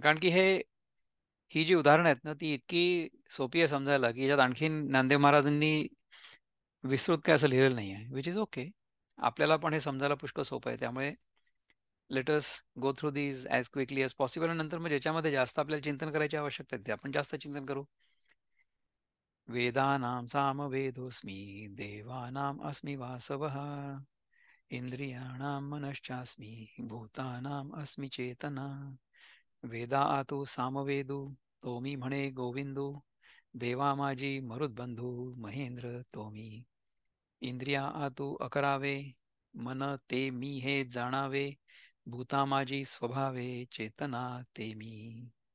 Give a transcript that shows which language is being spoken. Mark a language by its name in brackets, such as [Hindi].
[Marathi] कारण की ही जी उदाहरणं आहेत ना, ती इतकी सोपी आहे समजायला की याच्यात आणखीन ज्ञानदेव महाराजांनी विस्तृत काय असं लिहिलेलं नाही आहे, [English] Which is okay. [Marathi] आपल्याला पण हे समजायला पुष्कळ सोपं आहे. त्यामुळे [English] Let us go through these as quickly as possible. [Marathi] आणि नंतर मग ज्याच्यामध्ये जास्त आपल्याला चिंतन करायची आवश्यकता आहे ते आपण जास्त चिंतन करू. [Sanskrit] वेदानां सामवेदोऽस्मि, देवानाम् अस्मि वासवः, इंद्रियाणां मनश्चास्मि, भूतानाम् अस्मि चेतना. [Marathi] वेदा आतु सामवेदू, तो मी म्हणे गोविंदू, देवा माझी मरुद्बंधू, महेंद्र तो मी. इंद्रिया आतु अकरावे, मन ते मी हे जाणावे, भूता माझी स्वभावे, चेतना ते मी.